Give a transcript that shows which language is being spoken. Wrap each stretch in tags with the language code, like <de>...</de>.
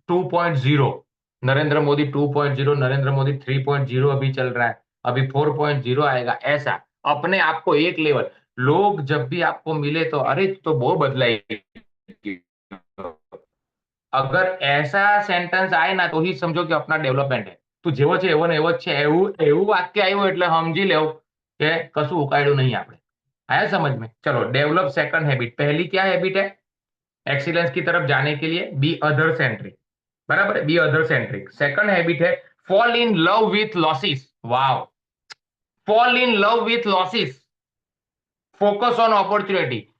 <hi>2.0, नरेंद्र मोदी 2.0, नरेंद्र मोदी 3.0 अभी चल रहा है, अभी 4.0 आएगा। ऐसा अपने आप को एक लेवल, लोग जब भी आपको मिले तो अरे तू तो बहुत बदला है। अगर ऐसा सेंटेंस आए ना, तो ही समझो कि अपना डेवलपमेंट है।</hi> <gu>તું જેવો છે એવો ને એવો જ છે, એવું એવું વાક્ય આવ્યું એટલે સમજી લેવું કે કશું ઉકાળ્યું नहीं આપણે।</gu> <hi>आया समझ में? चलो</hi> <en>Develop second habit.</en> <hi>पहली क्या हैबिट है एक्सीलेंस की तरफ जाने के लिए?</hi> <en>Be other centric.</en> <hi>बराबर है,</hi> <en>Be other centric.</en> <hi>Second habit है</hi> <en>Fall in love with losses. Wow, fall in love with losses, focus on opportunity.</en>